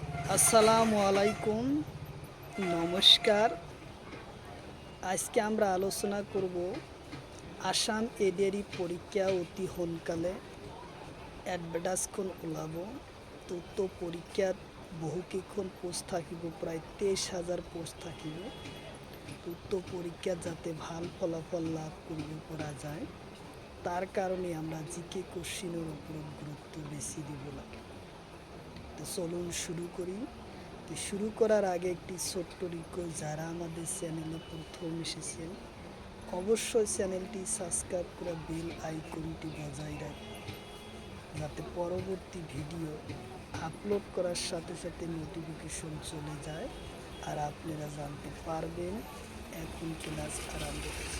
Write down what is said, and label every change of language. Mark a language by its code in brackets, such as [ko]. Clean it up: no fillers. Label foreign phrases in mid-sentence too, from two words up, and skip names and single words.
[ar] السلام عليكم, নমস্কার। [bn] আজকে আমরা আলোচনা করব আসাম এডিআরই পরীক্ষা [as] অতি সোনকালে এডভাৰ্টাইজখন ওলাব। তো পৰীক্ষাত বহুকেইখন পোষ্ট থাকিব, প্ৰায় 23,000 পোষ্ট থাকিব। তো পৰীক্ষাত যাতে ভাল ফলাফল লাভ কৰিব পৰা যায়, [bn] তার কারণে আমরা জিকে কোশ্চিনের ওপর গুরুত্ব বেশি দিব লাগে। তো চলুন শুরু করি। তো শুরু করার আগে একটি ছোট্ট রিকোয়েস্ট, যারা আমাদের চ্যানেলে প্রথম এসেছেন অবশ্যই চ্যানেলটি সাবস্ক্রাইব করে বেল আইকনটি বজায় রাখবেন, যাতে পরবর্তী ভিডিও আপলোড করার সাথে সাথে নোটিফিকেশন চলে যায় আর আপনারা জানতে পারবেন এখন ক্লাস আরম্ভ হচ্ছে।